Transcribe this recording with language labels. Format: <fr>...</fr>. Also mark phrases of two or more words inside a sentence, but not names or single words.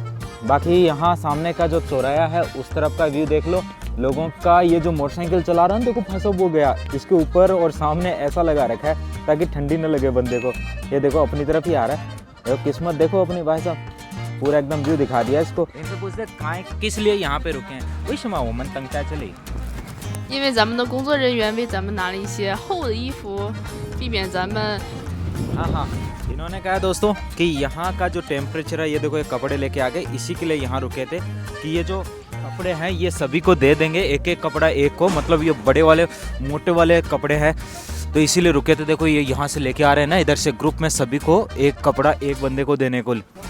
<hi>बाकी यहाँ सामने का जो चौराया है उस तरफ का व्यू देख लो, लोगों का ये जो मोटरसाइकिल चला रहा है देखो फंसा हो गया इसके ऊपर, और सामने ऐसा लगा रखा है ताकि ठंडी न लगे बंदे को। ये देखो अपनी तरफ ही आ रहा है, देखो किस्मत देखो अपनी भाई साहब, पूरा एकदम व्यू दिखा दिया इसको। इनसे पूछते किस लिए यहाँ पे रुके हैं,</hi> <zh>为什么我们等在这里？因为咱们的工作人员为咱们拿了一些厚的衣服，避免咱们</zh> <hi>हाँ, इन्होंने कहा दोस्तों कि यहाँ का जो टेम्परेचर है, ये देखो ये कपड़े लेके आ गए, इसी के लिए यहाँ रुके थे कि ये जो कपड़े हैं ये सभी को दे देंगे, एक एक कपड़ा एक को, मतलब ये बड़े वाले मोटे वाले कपड़े हैं, तो इसीलिए रुके थे। देखो ये यहाँ से लेके आ रहे हैं ना, इधर से ग्रुप में सभी को एक कपड़ा एक बंदे को देने को।</hi>